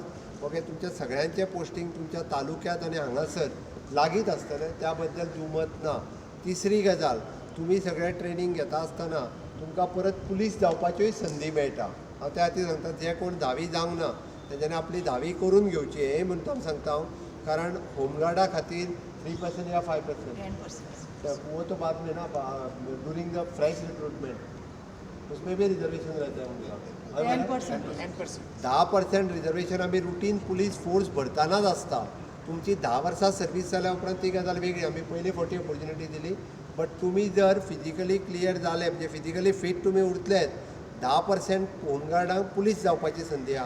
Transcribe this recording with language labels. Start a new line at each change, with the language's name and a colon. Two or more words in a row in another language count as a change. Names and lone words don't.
Konkani: ओके, तुमच्या सगळ्यांचें पोस्टींग तुमच्या तालुक्यात आनी हांगासर लागीत आसतलें, त्या बद्दल दुमत ना. तिसरी गजाल, तुमी सगळें ट्रेनिंग घेता आसतना तुमकां परत पुलीस जावपाच्योय संदी मेळटा. हांव त्या खातीर सांगता, जे कोण 10वी जावंक ना तेच्यानी आपली 10वी करून घेवची. हे म्हणून सांगता हांव, कारण होमगार्डा खातीर 3% या 5%? 10%.
Hindi: वो तो बाद में ना,
English: during the fresh recruitment
Hindi: उसमें भी रिजर्वेशन रहता है उनका.
Konkani: 10% रिजर्वेशन आम्ही
English: routine police force
Konkani: भरतानाच आसता. तुमची 10 वर्सां सर्वीस जाल्या उपरांत ती गजाल वेगळी. आमी पयली फावटी ऑपॉर्च्युनिटी दिली. बट तुमी जर
English: physically clear
Konkani: जाले, म्हणजे
English: physically fit
Konkani: तुमी उरतलेत, 10% होमगार्डांक पुलीस जावपाची संदी आहा.